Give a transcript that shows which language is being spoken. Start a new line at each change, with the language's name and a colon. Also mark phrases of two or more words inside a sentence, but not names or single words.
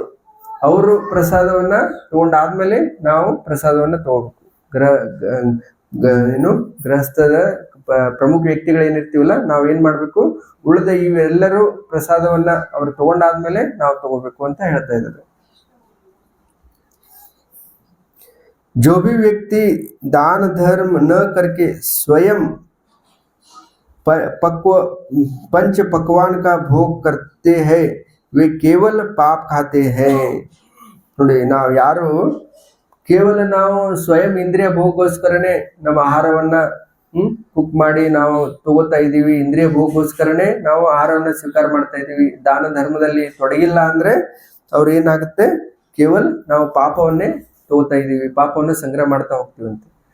Kannada: ಅವರು ಪ್ರಸಾದವನ್ನ ತಗೊಂಡಾದ್ಮೇಲೆ ನಾವು ಪ್ರಸಾದವನ್ನ ತಗೋಬೇಕು. ಗೃಹಸ್ಥದ ಪ್ರಮುಖ ವ್ಯಕ್ತಿಗಳು ಏನಿರ್ತೀವಲ್ಲ, ನಾವ್ ಏನ್ ಮಾಡ್ಬೇಕು, ಉಳಿದ ಇವೆಲ್ಲರೂ ಪ್ರಸಾದವನ್ನ ಅವ್ರು ತಗೊಂಡಾದ್ಮೇಲೆ ನಾವು ತಗೋಬೇಕು ಅಂತ ಹೇಳ್ತಾ ಇದ್ದಾರೆ.
Hindi: जो भी व्यक्ति दान धर्म न करके स्वयं पंच पकवान का भोग करते हैं वे केवल पाप खाते हैं.
Kannada: ನೋಡಿ, ನಾವು ಯಾರು ಕೇವಲ ನಾವು ಸ್ವಯಂ ಇಂದ್ರಿಯ ಭೋಗಗೋಸ್ಕರನೇ ನಮ್ಮ ಆಹಾರವನ್ನ ಕುಕ್ ಮಾಡಿ ನಾವು ತಗೋತಾ ಇದೀವಿ, ಇಂದ್ರಿಯ ಭೋಗಗೋಸ್ಕರನೇ ನಾವು ಆಹಾರವನ್ನ ಸ್ವೀಕಾರ ಮಾಡ್ತಾ ಇದೀವಿ, ದಾನ ಧರ್ಮದಲ್ಲಿ ತೊಡಗಿಲ್ಲ ಅಂದ್ರೆ ಅವ್ರು ಏನಾಗುತ್ತೆ, ಕೇವಲ ನಾವು ಪಾಪವನ್ನೇ ತಗೋತಾ ಇದೀವಿ, ಪಾಪವನ್ನು ಸಂಗ್ರಹ ಮಾಡ್ತಾ ಹೋಗ್ತೀವಂತೆ.